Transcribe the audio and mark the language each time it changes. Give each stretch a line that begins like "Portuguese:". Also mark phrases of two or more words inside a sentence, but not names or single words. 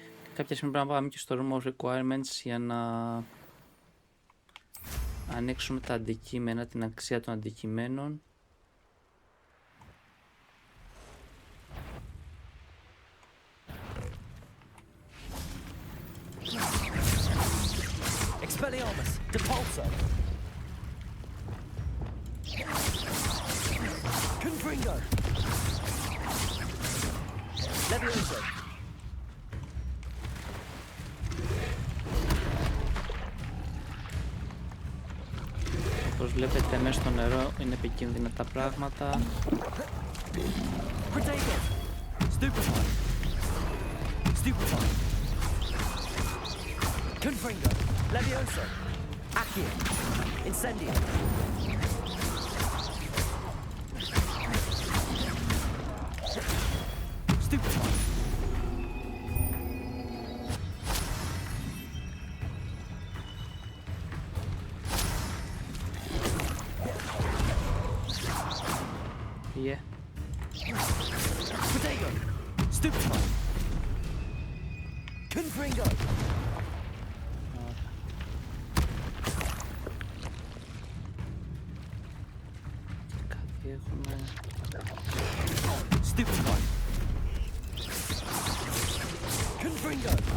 Greek: Κάποια στιγμή πρέπει να πάμε και στο
English: room of requirements
Greek: για να ανοίξουμε τα αντικείμενα, την αξία των αντικειμένων. Expelliarmus, Depulso. Confringo. Levioso. Όπως βλέπετε μέσα στο νερό είναι επικίνδυνα τα πράγματα. Protego. Stupefy. Stupefy. Confringo. Levioso. Accio. Incendio. Stupefy. Yeah. Protego. Stupefy. Confringo. Κάτι έχουμε. Stupefy. Confringo.